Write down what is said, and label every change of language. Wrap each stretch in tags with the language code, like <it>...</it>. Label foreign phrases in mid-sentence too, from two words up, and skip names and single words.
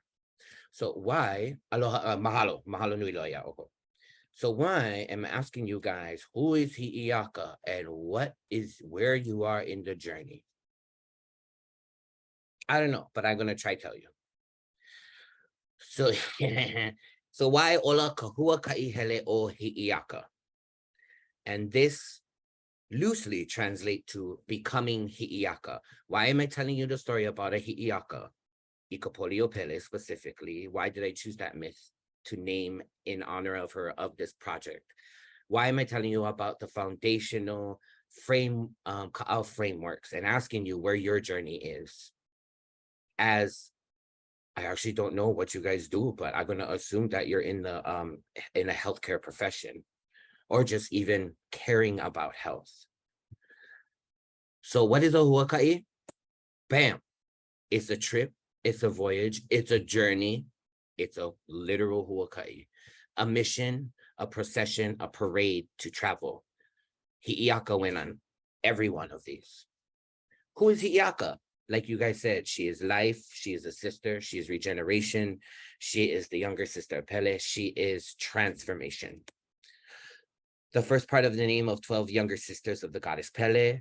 <en>So why,</en> <haw>aloha, mahalo nui loia oko.</haw> <en>So why am I asking you guys, who is Hiʻiaka and where you are in the journey? I don't know, but I'm going to try tell you. So, so why Ola Ka Huakaʻihele o Hiʻiaka? And this loosely translate to becoming Hiʻiaka. Why am I telling you the story about a Hiʻiaka? Pele specifically. Why did I choose that myth to name in honor of her, of this project? Why am I telling you about the foundational ka'au frameworks and asking you where your journey is? As I actually don't know what you guys do, but I'm going to assume that you're in a healthcare profession, or just even caring about health. So what is a huakaʻi? Bam. It's a trip. It's a voyage. It's a journey. It's a literal huakaʻi. A mission, a procession, a parade to travel. Hiʻiaka went on every one of these. Who is Hiʻiaka? Like you guys said, she is life. She is a sister. She is regeneration. She is the younger sister of Pele. She is transformation. The first part of the name of 12 younger sisters of the goddess Pele.</en>